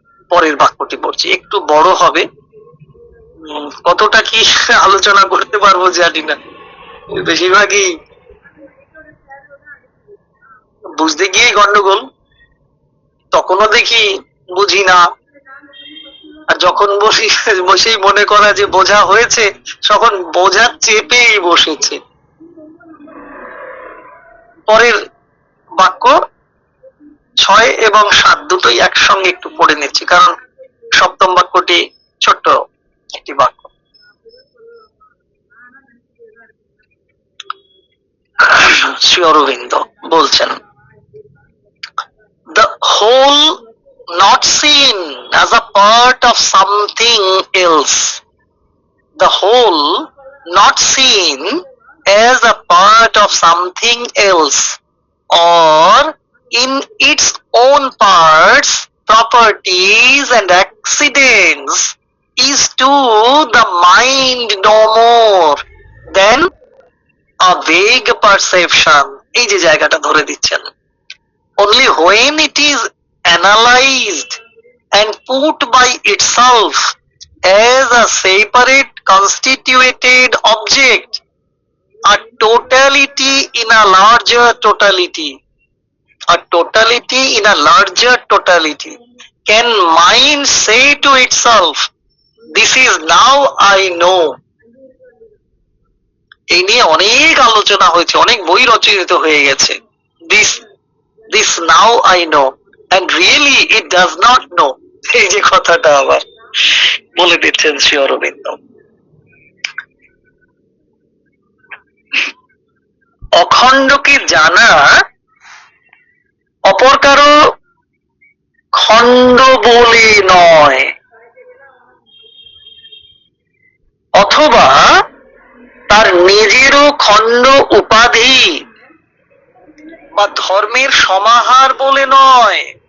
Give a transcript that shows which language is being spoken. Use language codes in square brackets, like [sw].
[bn] পরের বাক্যটি পড়ছি, একটু বড় হবে, কতটা কি আলোচনা করতে পারবো জানি না, বেশিরভাগই বুঝতে গিয়ে গন্ডগোল, তখনও দেখি বুঝি না, আর যখন বসি বসেই মনে করা যে বোঝা হয়েছে, তখন বোঝা চেপেই বসেছে। পরের বাক্য 6 এবং 7 দুটোই একসঙ্গে একটু পড়ে নিচ্ছি, কারণ সপ্তম বাক্যটি ছোট্ট একটি বাক্য। শ্রী অরবিন্দ বলছেন, [en] the whole not seen as a part of something else, the whole not seen as a part of something else or in its own parts, properties and accidents is to the mind no more than a vague perception. [bn] এই যে জায়গাটা ধরে দিচ্ছেন, [en] only when it is analyzed and put by itself as a separate constituted object, a totality in a larger totality, a totality in a larger totality, can mind say to itself, this is now I know. [bn] এই নিয়ে অনেক আলোচনা হয়েছে, অনেক বই রচিত হয়ে গেছে। [en] This now I know and really it does not know, [bn] এই যে কথাটা আবার বলে দিচ্ছেন শ্রী অরবিন্দ। অখণ্ডকে জানা অপর কারো খণ্ড বলে নয়, অথবা তার নিজেরও খণ্ড উপাধি বা ধর্মের সমাহার বলে নয়।